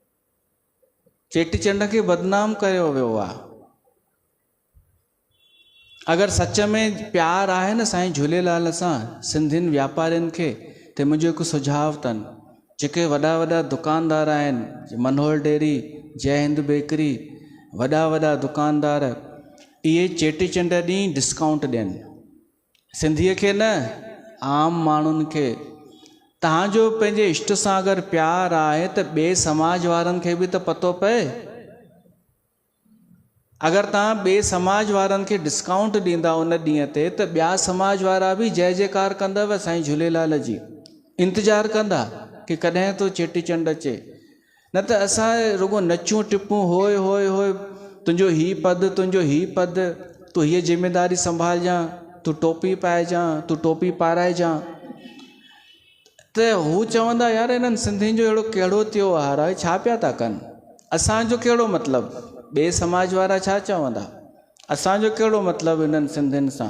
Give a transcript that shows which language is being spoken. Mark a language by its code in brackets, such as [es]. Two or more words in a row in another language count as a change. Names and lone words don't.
[sd] चेटीचंड खे बदनाम कयो वियो आहे। अगरि सच में प्यारु आहे न साईं झूलेलाल सां सिंधियुनि वापारियुनि खे त मुंहिंजो हिकु सुझाव अथनि, जेके वॾा वॾा दुकानदार आहिनि, मनोहर डेयरी, जय हिंद बेकरी, वॾा वॾा दुकानदार, इहे चेटीचंड ॾींहुं डिस्काउंट ॾियनि सिंधीअ खे न, आम माण्हुनि खे। तव्हांजो पंहिंजे इष्ट सां अगरि प्यारु आहे त ॿिए समाज वारनि खे बि त पतो पए। अगरि तव्हां ॿिए समाज वारनि खे डिस्काउंट ॾींदा उन ॾींहं ते त ॿिया समाज वारा बि जय जयकार कंदव साईं झूलेलाल जी, इंतज़ारु कंदा कि कॾहिं तो चेटीचंड अचे। न त असां रुगो नचूं टिपूं, होय होय होय, तुंहिंजो ही पद, तुंहिंजो ही पद, तूं हीअ ज़िमेदारी संभालजांइ, तूं टोपी पाइजांइ, तूं टोपी पाराइजांइ। त हू चवंदा यार इन्हनि सिंधियुनि जो अहिड़ो कहिड़ो त्योहार आहे, छा पिया था कनि, असांजो कहिड़ो मतिलबु, ॿिए समाज वारा छा चवंदा, असांजो कहिड़ो मतिलबु इन्हनि सिंधियुनि सां।